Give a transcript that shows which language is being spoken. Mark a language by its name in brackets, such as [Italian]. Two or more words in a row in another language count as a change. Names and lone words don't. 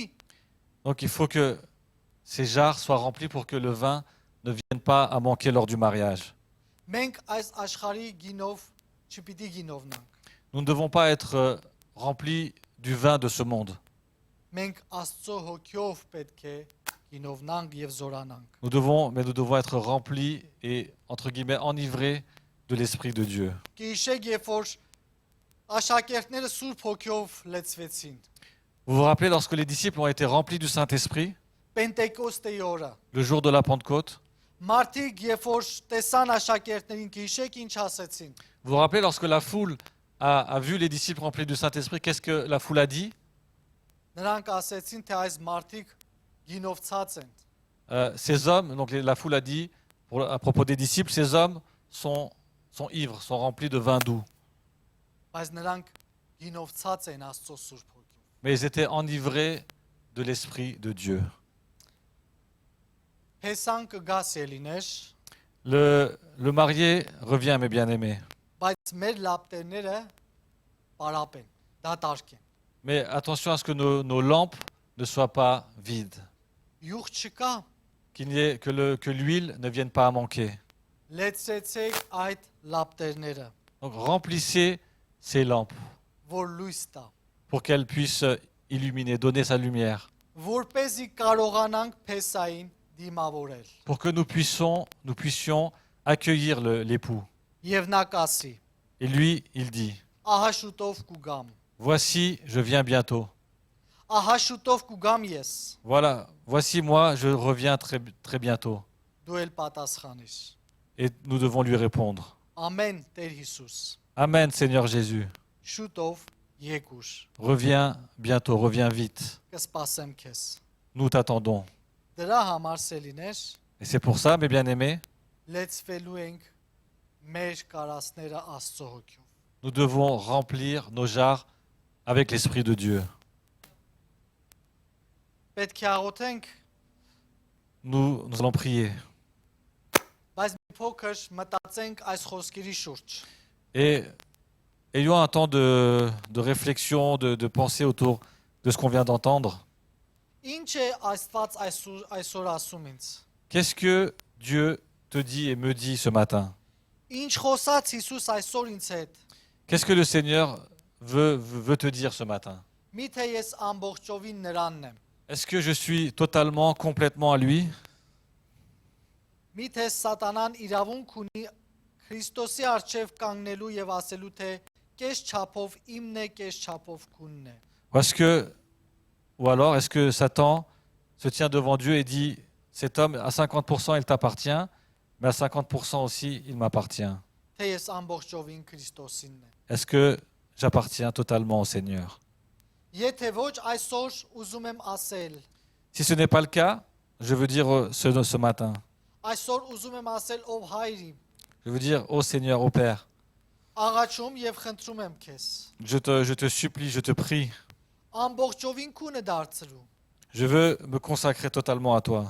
[French] Donc il faut que ces jarres soient remplies pour que le vin ne vienne pas à manquer lors du mariage. [Armenian] Մենք այս աշխարհի գինով չպիտի գինովնանք։ [French] Nous ne devons pas être remplis du vin de ce monde. [Armenian] Մենք Աստծո հոգով պետք է գինովնանք եւ զորանանք։ [French] nous devons être remplis et, entre guillemets, enivrés de l'Esprit de Dieu. [Armenian] Գիշեք, երբ որ աշակերտները Սուրբ Հոգով լեցվեցին, [French] Vous vous rappelez lorsque les disciples ont été remplis du Saint-Esprit, [Armenian] Պենտեկոստեի օրը, [French] le jour de la Pentecôte? [Armenian] մարդիկ երբ որ տեսան աշակերտներին, գիշեք ինչ ասեցին։ [French] Vous vous rappelez lorsque la foule a vu les disciples remplis du Saint-Esprit, qu'est-ce que la foule a dit? [Armenian] Նրանք ասեցին, թե այս մարդիկ գինովցած են։ [French] Ces hommes, donc la foule a dit, à propos des disciples, ces hommes sont ivres, sont remplis de vin doux. [Armenian] Բայց նրանք գինովցած են Աստծո Սուրբ Հոգով։ [French] Mais ils étaient enivrés de l'Esprit de Dieu. [Armenian] Փեսան կգա սելիներ, [French] Le marié revient, mes bien-aimés. [Armenian] բայց մեր լապտերները պարապ են, դատարկ են։ [French] Mais attention à ce que nos lampes ne soient pas vides, [Armenian] Յուղ չկա, [French] que l'huile ne vienne pas à manquer. [Armenian] լեցեցեք այդ լապտերները, [French] Donc remplissez ces lampes [Armenian] որ լույս տա, [French] pour qu'elles puissent illuminer, donner sa lumière, [Armenian] որպեսզի կարողանանք Փեսային դիմավորել։ [French] pour que nous puissions accueillir l'époux. [Armenian] Եվ նա կասի. [French] Et lui, il dit, [Armenian] Ահա շուտով կուգամ։ [French] voici, je viens bientôt. [Armenian] Ահա շուտով կուգամ ես։ [French] Voilà, voici moi, je reviens très, très bientôt. [Armenian] Դու էլ պատասխանիր։ [French] Et nous devons lui répondre. [Armenian] Ամեն Տեր Հիսուս։ [French] Amen, Seigneur Jésus. [Armenian] Շուտով եկուր։ [French] Reviens bientôt, reviens vite. [Armenian] Կսպասեմ քեզ։ [French] Nous t'attendons. [Armenian] Դրա համար սելիներ [French] Et c'est pour ça, mes bien-aimés, [Armenian] լեցվելու ենք մեր կարասները Աստծո հոգով։ [French] nous devons remplir nos jarres avec l'Esprit de Dieu. [Armenian] Պետք է աղոթենք, [French] Nous allons prier. [Armenian] բայց մի փոքր մտածենք այս խոսքերի շուրջ։ [French] Et ayons un temps de réflexion, de pensée autour de ce qu'on vient d'entendre. [Armenian] Ինչ է Աստված այսօր ասում ինձ։ [French] Qu'est-ce que Dieu te dit et me dit ce matin? [Armenian] Ինչ խոսած Հիսուս այսօր ինձ հետ։ [French] Qu'est-ce que le Seigneur veut te dire ce matin? [Armenian] Միթե ես ամբողջովին նրանն եմ։ [French] Est-ce que je suis totalement, complètement à lui? [Armenian] Միթե սատանան իրավունք ունի Քրիստոսի առջև կանգնելու եւ ասելու թե կես չափով իմն է, կես չափով քունն է։ [French] Ou alors, est-ce que Satan se tient devant Dieu et dit, cet homme, à 50%, il t'appartient, mais à 50% aussi, il m'appartient. [Armenian] Թե ես ամբողջովին Քրիստոսինն եմ։ [French] Est-ce que j'appartiens totalement au Seigneur? [Armenian] Եթե ոչ այսօր ուզում եմ ասել, [French] Si ce n'est pas le cas, je veux dire ce matin, [Armenian] այսօր ուզում եմ ասել ով հայր իմ, [French] je veux dire, ô Seigneur, ô Père, [Armenian] աղաչում եւ խնդրում եմ քեզ։ [French] je te supplie, je te prie, [Armenian] Ամբողջովին քունը դարձրու։ [French] je veux me consacrer totalement à toi.